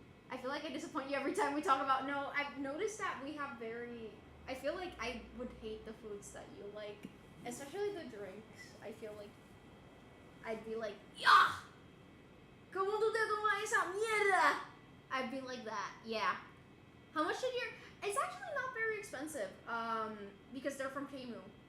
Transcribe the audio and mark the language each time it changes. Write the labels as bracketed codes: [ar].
[en] I feel like I disappoint you every time we talk about. No, I've noticed that we have very. I feel like I would hate the foods that you like, especially the drinks. I feel like I'd be like, yeah. [es] ¿Cómo tú te tomas esa mierda? [en] I'd be like that. Yeah. How much did your? It's actually not very expensive. Because they're from Temu.